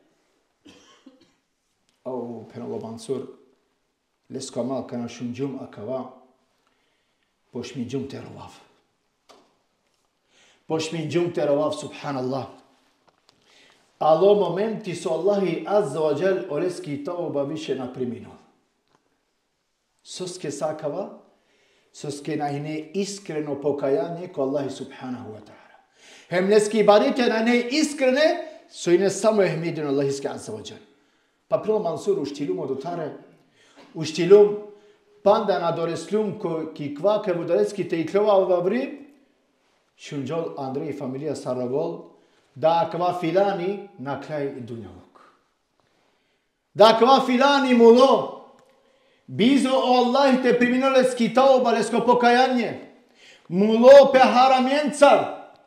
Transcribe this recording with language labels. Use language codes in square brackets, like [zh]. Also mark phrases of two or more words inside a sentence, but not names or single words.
[rom] O penalo Mansur, leskomal kana šunjum akava, pošminjum terovav, subhanallah. Alo momenti su Allahi [ar] عز وجل [rom] oleski tauba više napriminul. Soske sakava, soske nahine [bs] iskreno pokajanje [rom] ko Allahi [ar] سبحانه وتعالى. [rom] Hem neski barite nahine iskrene, so ine samo ehmidin Allahiske [ar] عز وجل. [rom] Pa prilo Mansur uštilum odutare, uštilum panda na doreslum ki kvake vudareski te iklova vavri, šunjol Andrej familija Saragol, da akva filani [bs] na kraj dunjalog. [rom] Da akva filani mulo, bizo o Allah te priminoleski tauba lesko pokajanje, mulo pe haramjencar.